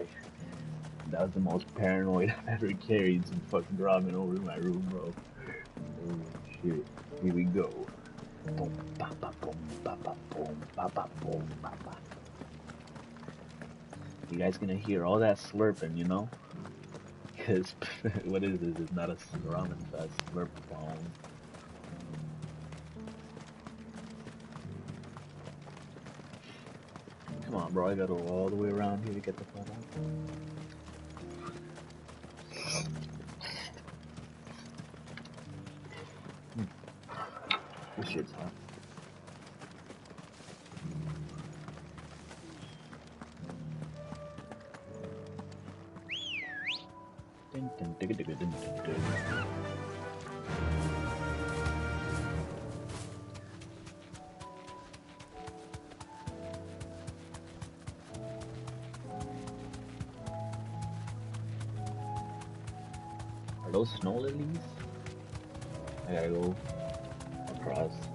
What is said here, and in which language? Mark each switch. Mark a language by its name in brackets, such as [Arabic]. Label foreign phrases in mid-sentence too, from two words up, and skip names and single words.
[English] That was the most paranoid I've ever carried some fucking ramen over in my room, bro. Oh shit. Here we go. Boom, ba, ba, boom, ba, ba, boom, ba, ba, boom, ba, ba. You guys gonna hear all that slurping, you know? Because, what is this? It's not a ramen, it's a slurp phone. Come on, bro, I gotta go all the way around here to get the phone out. This shit's hot. Dun, dun, digga, digga, dun, dun, dun. Are those snow lilies? I gotta go across.